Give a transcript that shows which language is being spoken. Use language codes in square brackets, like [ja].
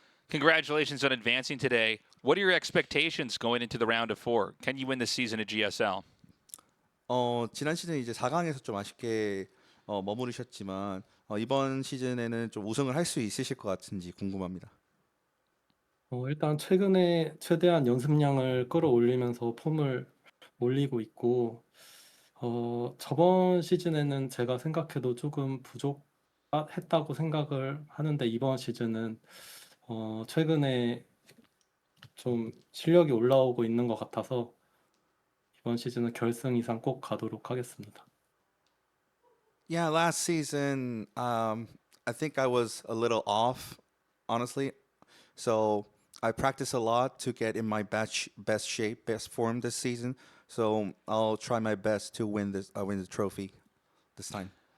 [en] Congratulations on advancing today. What are your expectations going into the round of 4? Can you win this season at GSL? [ko] 지난 시즌 이제 4강에서 좀 아쉽게 머무르셨지만 이번 시즌에는 좀 우승을 할 수 있으실 것 같은지 궁금합니다. 일단 최근에 최대한 연습량을 끌어올리면서 폼을 올리고 있고 저번 시즌에는 제가 생각해도 조금 부족했다고 생각을 하는데 이번 시즌은 최근에 좀 실력이 올라오고 있는 것 같아서 이번 시즌은 결승 이상 꼭 가도록 하겠습니다. [en] Yeah, last season, I think I was a little off, honestly. So I practiced a lot to get in my best shape, best form this season. So I'll try my best to win the trophy this time.